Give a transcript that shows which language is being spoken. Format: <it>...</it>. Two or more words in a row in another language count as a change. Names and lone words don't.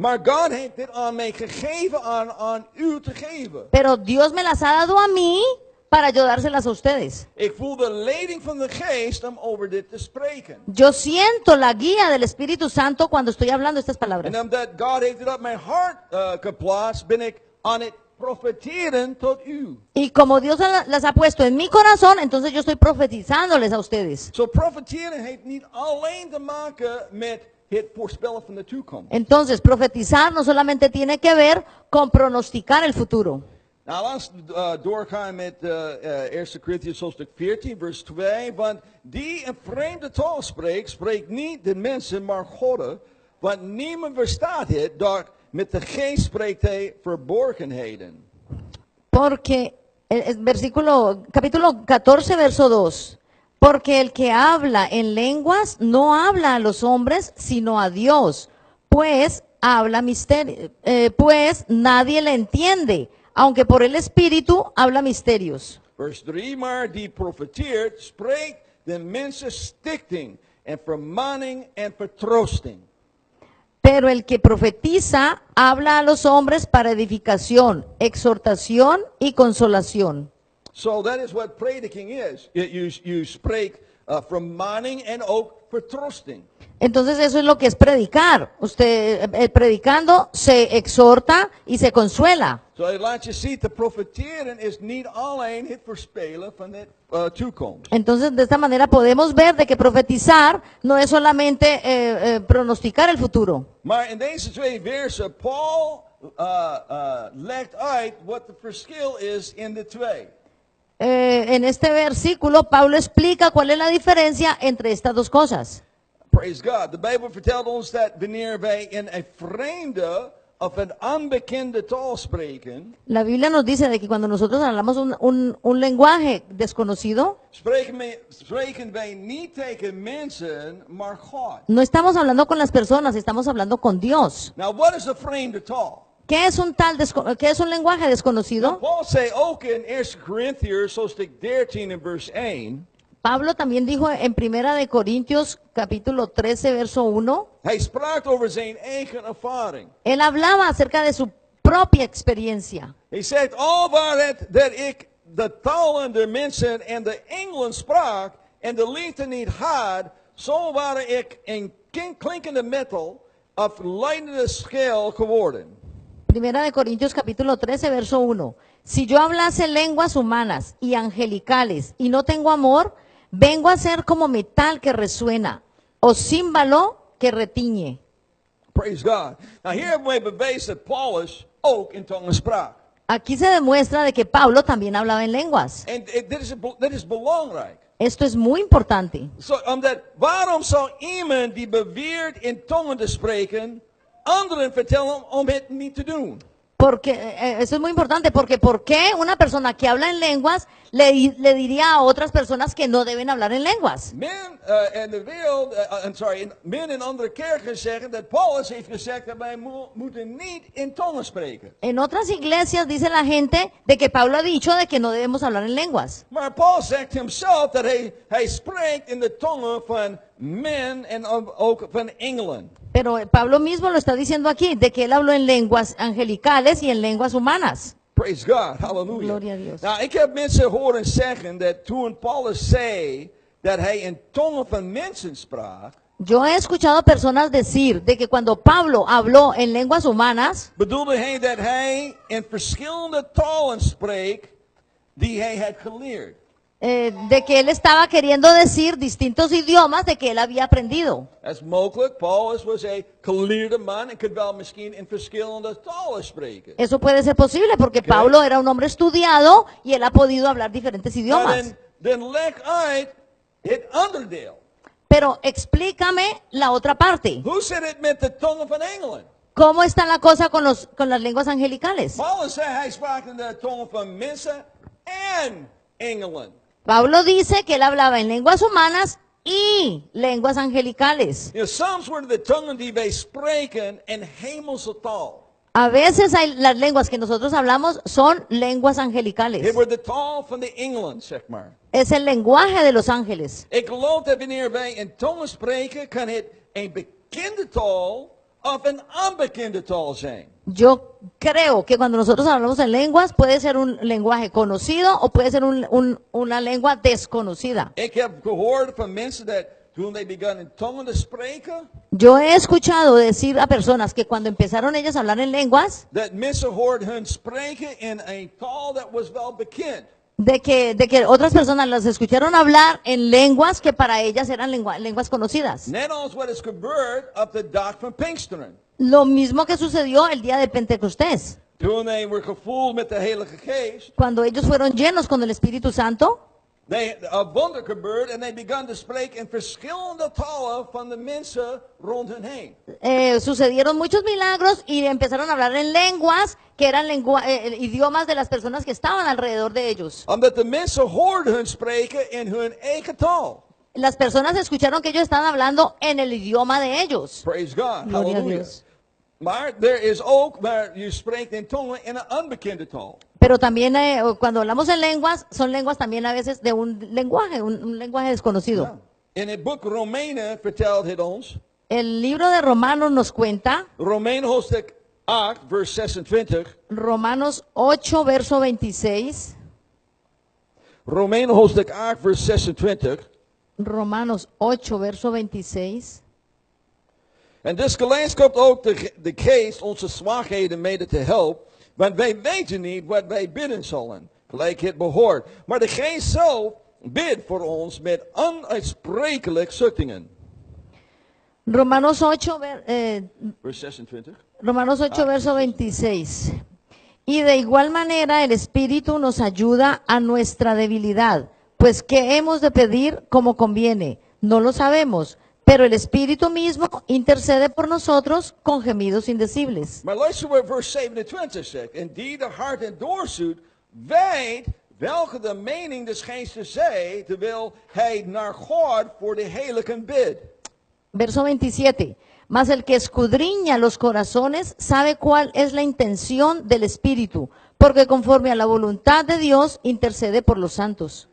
<nl>maar God heeft dit aan mij gegeven, aan u te geven.</nl> <es>pero Dios me las ha dado a mí para yo dárselas a ustedes.</es> <nl>Ik voel de leiding van de Geest om over dit te spreken.</nl> <es>Yo siento la guía del Espíritu Santo cuando estoy hablando estas palabras.</es> <nl>En omdat God heeft het op mijn hart geplaatst, ben ik aan het profeteren tot u.</nl> <es>Y como Dios las ha puesto en mi corazón, entonces yo estoy profetizándoles a ustedes.</es> <nl>Zo profeteren heeft niet alleen te maken met het voorspellen van de toekomst.</nl> <es>Entonces, profetizar no solamente tiene que ver con pronosticar el futuro.</es> <nl>Nou, laten we doorgaan met 1 Corinthians hoofdstuk 14, vers 2. Want die een vreemde taal spreekt, spreekt niet de mensen, maar God. Want niemand verstaat het, doch met de geest spreekt hij verborgenheden.</nl> <es>Porque, capítulo 14, verso 2. Porque el que habla en lenguas no habla a los hombres, sino a Dios, pues habla misterio, pues nadie le entiende, aunque por el Espíritu habla misterios.</es> <nl>Vers 3, maar die profeteert, spreekt de mensen stichting en vermanning en vertroosting.</nl> <es>Pero el que profetiza habla a los hombres para edificación, exhortación y consolación.</es> <en>So that is what prediking is.</en> <nl>You spreekt vermanning en ook vertroosting.</nl> <es>Entonces eso es lo que es predicar. Usted predicando se exhorta y se consuela.</es> <nl>So laat je zien, te profeteren is niet alleen het voorspelen van de toekomst.</nl> <es>Entonces de esta manera podemos ver de que profetizar no es solamente pronosticar el futuro.</es> <nl>Maar in deze twee versen, Paul legt uit wat de verschil is in de twee.</nl> <es>En este versículo Pablo explica cuál es la diferencia entre estas dos cosas.</es> <en>Praise God.</en> <nl>De Bijbel vertelt ons dat wanneer wij in een vreemde of een onbekende taal spreken,</nl> <es>La Biblia nos dice de que cuando nosotros hablamos un lenguaje desconocido,</es> <nl>spreken wij niet tegen mensen, maar God.</nl> <es>no estamos hablando con las personas, estamos hablando con Dios.</es> <en>Now, what is a</en> <nl>vreemde taal?</nl> <es>¿Qué es qué es un lenguaje desconocido?</es> <nl>Paul zei ook in 1 Corinthiërs, hoofdstuk 13 en vers 1.</nl> <es>Pablo también dijo en Primera de Corintios capítulo 13 verso 1,</es> <nl>Hij sprak over zijn eigen ervaring.</nl> <es>él hablaba acerca de su propia experiencia.</es> <nl>Hij zegt, al waar het dat ik de talen der mensen en de engelen sprak en de liefde niet had, zo waren ik een klinkende metal of leidende schel geworden.</nl> <es>Primera de Corintios capítulo 13 verso 1. Si yo hablase lenguas humanas y angelicales y no tengo amor, vengo a ser como metal que resuena o címbalo que retiñe.</es> <en>Praise God. Now here we</en> <nl>bewijst dat Paulus ook in tongen sprak.</nl> <es>Aquí se demuestra de que Pablo también hablaba en lenguas.</es> <nl>En dit is belangrijk.</nl> <es>Esto es muy importante.</es> <nl>Waarom zou iemand die beweert in tongen te spreken, anderen vertellen om het niet te doen?</nl> <es>Porque eso es muy importante, porque ¿por qué una persona que habla en lenguas le diría a otras personas que no deben hablar en lenguas?</es> <nl>Men in andere kerken zeggen dat Paulus heeft gezegd dat wij moeten niet in tongen spreken.</nl> <es>En otras iglesias dice la gente de que Pablo ha dicho de que no debemos hablar en lenguas.</es> <nl>Maar Paul zegt himself dat hij spreekt in de tongen van men en ook van engelen.</nl> <es>Pero Pablo mismo lo está diciendo aquí, de que él habló en lenguas angelicales y en lenguas humanas.</es> <en>Praise God, hallelujah.</en> <es>Gloria a Dios.</es> <nl>Nou, ik heb mensen horen zeggen dat toen Paulus zei dat hij in tongen van mensen sprak,</nl> <es>Yo he escuchado personas decir de que cuando Pablo habló en lenguas humanas,</es> <nl>bedoelde hij dat hij in verschillende talen spreekt die hij had geleerd.</nl> <es>de que él estaba queriendo decir distintos idiomas de que él había aprendido.</es> <nl>Dat is mogelijk. Paulus was een geleerde man en kon wel misschien in verschillende talen spreken.</nl> <es>Eso puede ser posible porque Okay. Pablo era un hombre estudiado y él ha podido hablar diferentes</es> <nl>Maar</nl> <es>idiomas.</es> <nl>dan leg uit het andere deel.</nl> <es>Pero explícame la otra parte.</es> <nl>Hoe zit het met de tongen van engelen?</nl> <es>¿Cómo está la cosa con las lenguas angelicales?</es> <nl>Paulus zei hij sprak in de tongen van mensen en engelen.</nl> <es>Pablo dice que él hablaba en lenguas humanas y lenguas angelicales.</es> <nl>Soms worden de tongen die wij spreken een hemelse taal.</nl> <es>A veces las lenguas que nosotros hablamos son lenguas</es> <nl>Het</nl> <es>angelicales.</es> <nl>wordt de taal van de engelen, zeg maar.</nl> <es>Es el lenguaje de los ángeles.</es> <nl>Ik geloof dat wanneer wij in tongen spreken, kan het een bekende taal of een onbekende taal zijn.</nl> <es>Yo creo que cuando nosotros hablamos en lenguas puede ser un lenguaje conocido o puede ser una lengua desconocida.</es> <nl>Ik heb gehoord van mensen dat toen</nl> <en>they began</en> <nl>in tongen te spreken,</nl> <es>Yo he escuchado decir a personas que cuando empezaron ellas a hablar en lenguas,</es> <nl>dat mensen hoorden hun spreken in een taal dat was wel bekend.</nl> <es>de que otras personas las escucharon hablar en lenguas que para ellas eran lenguas conocidas.</es> <nl>Net als wat is gebeurd op de dag van Pinksteren.</nl> <es>Lo mismo que sucedió el día de Pentecostés,</es> <nl>Toen</nl> <en>they were</en> <nl>gevuld met de Heilige Geest,</nl> <es>cuando ellos fueron llenos con el Espíritu Santo.</es> <nl>een wonder gebeurd en</nl> <en>they began</en> <nl>te spreken in verschillende talen van de mensen rond hen heen.</nl> <es>Sucedieron muchos milagros y empezaron a hablar en lenguas que eran idiomas de las personas que estaban alrededor de ellos.</es> <nl>Omdat de mensen hoorden hun spreken in hun eigen taal.</nl> <es>Las personas escucharon que ellos estaban hablando en el idioma de ellos.</es> <en>Praise God.</en> <es>Gloria a</es> <en>Hallelujah.</en> <es>Dios.</es> <nl>Maar er is ook, maar je spreekt in tongen in een onbekende taal. Pero también cuando hablamos en lenguas, son lenguas también a veces de un lenguaje, un lenguaje desconocido. Ja. In het boek Romeinen vertelt het ons,</nl> <es>El libro de Romanos nos cuenta,</es> <nl>Romeinen hoofdstuk 8, vers 26.</nl> <es>Romanos 8, verso 26.</es> <nl>Romeinen hoofdstuk 8, vers 26.</nl> <es>Romanos 8, verso 26.</es> <nl>En desgelijks komt ook de geest onze zwakheden mede te helpen. Want wij weten niet wat wij bidden zullen, gelijk het behoort. Maar de geest zelf bidt voor ons met onuitsprekelijk zuchtingen.</nl> <es>Romanos 8,</es> <nl>Vers 26.</nl> <es>Romanos 8, verso 26. Y de igual manera el Espíritu nos ayuda a nuestra debilidad, pues ¿qué hemos de pedir como conviene? No lo sabemos, pero el Espíritu mismo intercede por nosotros con gemidos indecibles.</es> <nl>Maar luister wat vers 27 zegt. En die de hart en doorzoekt, weet welke de mening des geestes zij, terwijl hij naar God voor de heiligen bidt.</nl> <es>Verso 27. Mas el que escudriña los corazones sabe cuál es la intención del Espíritu, porque conforme a la voluntad de Dios intercede por los santos.</es>